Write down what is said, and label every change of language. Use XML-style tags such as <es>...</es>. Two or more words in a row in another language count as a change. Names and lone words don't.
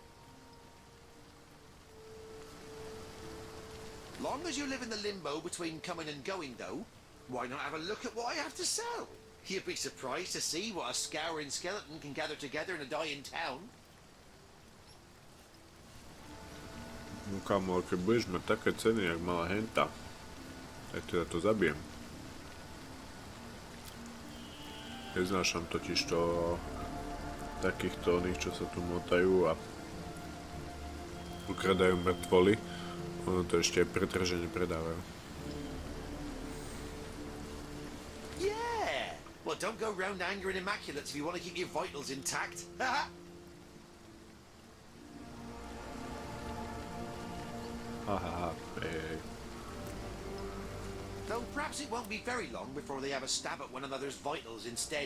<en>Long as you live in the limbo between coming and going, though, why not have a look at what I have to sell? You'd be surprised to see what a scouring skeleton can gather together in a dying town.</en> <sk>No kamo, keď budeš mať také ceny, jak mala henta, tak teda to zabijem. Neznášam totiž to takýchto oných, čo sa tu motajú a ukradajú mŕtvoly. Ono to ešte aj pretržene predávajú.</sk> <en>Yeah! Well, don't go round angering immaculates if you want to keep your vitals intact. Hahaha, Though perhaps it won't be very long before they have a stab at one another's vitals instead.</en>